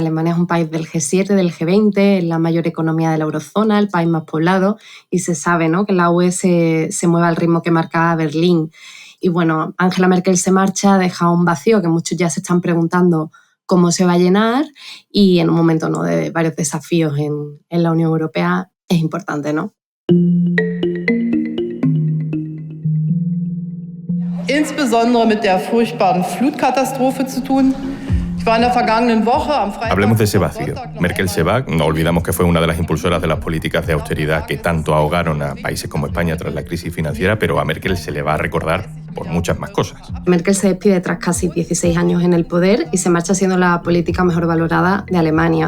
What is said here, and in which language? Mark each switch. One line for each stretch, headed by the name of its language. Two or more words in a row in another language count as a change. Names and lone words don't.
Spanish: Alemania es un país del G7, del G20, es la mayor economía de la eurozona, el país más poblado, y se sabe, ¿no?, que la UE se mueve al ritmo que marca Berlín. Y bueno, Angela Merkel se marcha, deja un vacío que muchos ya se están preguntando cómo se va a llenar, y en un momento, ¿no?, de varios desafíos en la Unión Europea es importante, ¿no?
German: Insbesondere mit der furchtbaren Flutkatastrophe zu tun.
Spanish: Hablemos de ese vacío. Merkel se va, no olvidamos que fue una de las impulsoras de las políticas de austeridad que tanto ahogaron a países como España tras la crisis financiera, pero a Merkel se le va a recordar por muchas más cosas. Merkel se despide tras casi 16 años en el poder y se marcha siendo la política mejor valorada de Alemania.